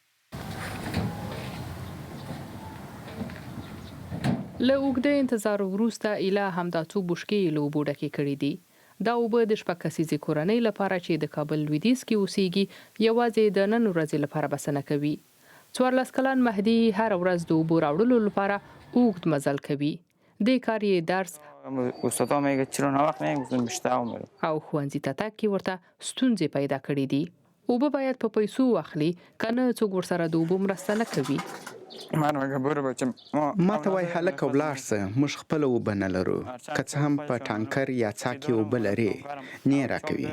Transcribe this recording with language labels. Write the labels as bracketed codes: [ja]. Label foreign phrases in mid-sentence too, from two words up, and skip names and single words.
[ps] له اوږده انتظار وروسته ایله همدا څو بوشکې له اوبو ډکې کړي دي. دا اوبه د 6 کسیزې کورنۍ لپاره چې د کابل لویدیځ کې اوسیږي یوازې د نن ورځې لپاره بسنه کوي. 14 کلن مهدي هر ورځ د اوبو راوړلو لپاره اوږد مزل کوي. د کار یې درس [fa] استادا میگه چرا نه وقت میگفتم بیشتر میرم [ps] او ښوونځي ته تګ کې ورته ستونزې پیدا کړې دي. اوبه باید په پیسو واخلي کنه څوک ورسره د اوبو مرسته نه کوي. ما ته وایي هلکه ولاړ شه موږ خپله اوبه نه لرو که څه هم په ټانکر یا څاه کې اوبه لرې نه یې راکوي.